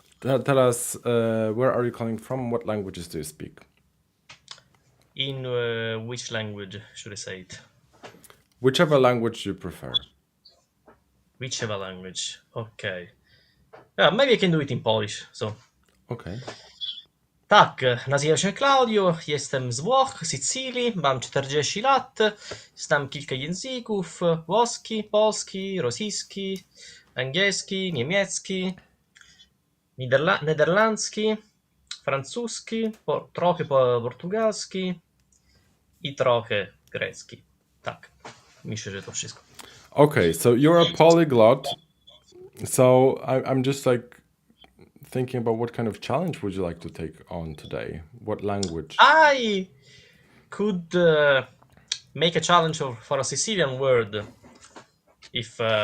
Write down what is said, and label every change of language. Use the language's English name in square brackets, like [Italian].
[English] Tell us where are you calling from? What languages do you speak? In which language should I say it? Whichever language you prefer. Whichever language. Okay. Maybe I can do it in Polish. So. Okay. [Polish] Tak, nazywam się Claudio, jestem z Włoch, Sycylii, mam 40 lat, znam kilka języków, włoski, polski, rosyjski, angielski, niemiecki, nederlandzki, francuski, trochę portugalski i trochę grecki. Tak, myślę, że to wszystko. [English] Okay, so you're a polyglot. So I'm just like thinking about what kind of challenge would you like to take on today? What language? I could make a challenge for a Sicilian word. If